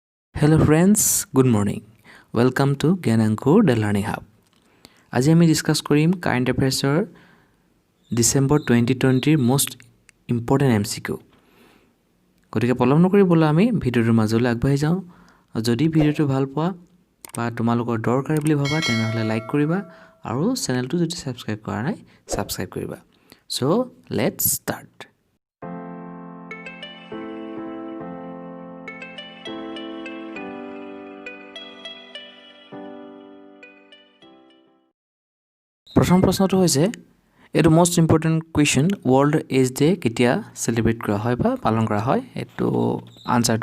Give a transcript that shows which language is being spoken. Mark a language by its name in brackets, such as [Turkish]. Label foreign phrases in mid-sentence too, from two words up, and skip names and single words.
[English] Hello friends, good morning. Welcome to Gyanankur the Learning Hub. [Assamese] আজি আমি ডিসকাস কৰিম [English] current affairs [Assamese] ডিসেম্বৰ 2020 [English] most important MCQ. [Assamese] গতিকে পলম নকৰি বলা আমি ভিডিওৰ মাজলৈ আগবাঢ়ি যাওঁ। আৰু যদি ভিডিওটো ভাল পোৱা বা তোমালোকৰ দৰকাৰ বুলি ভাবা তেনেহলে লাইক কৰিবা আৰু চেনেলটো যদি সাবস্ক্ৰাইব কৰা নাই সাবস্ক্ৰাইব কৰিবা। [English] So, let's start. [Assamese] প্ৰথম প্ৰশ্নটো হৈছে এটো [English] most important question world age day [Assamese] কেতিয়া সেলিব্ৰেট কৰা হয় বা পালন কৰা হয় এটো আনসাৰটো